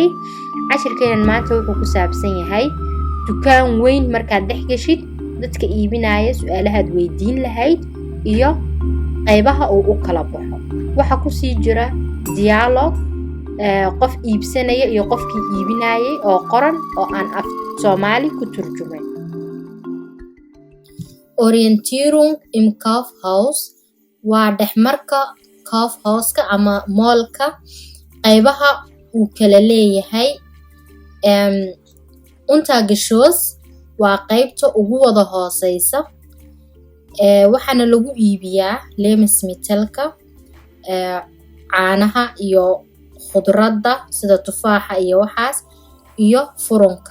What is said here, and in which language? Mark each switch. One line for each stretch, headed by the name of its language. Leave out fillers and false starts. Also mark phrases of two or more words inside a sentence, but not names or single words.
Somali: Cashirkeenan maanta wuxuu ku saabsan yahay dukaan weyn markaad dhex gashid, dadka iibinaya su'aalahaad weydiin lahayd iyo qaybaha uu u kala baxo. Waxaa kusii jira dialogue qof iibsanaya iyo qofkii iibinayay oo qoran oo aan af Soomaali ku turjumay.
German: Orientierung im Kaufhaus
Somali: waa dhexmarka Kaufhauska ama moolka qaybaha uu kala leeyahay. Untergeschoss waa qaybta ugu wada hooseysa, waxaana lagu iibiyaa Lebensmittelka, caanaha iyo khudradda sida tufaaxa iyo waxaas iyo furunka.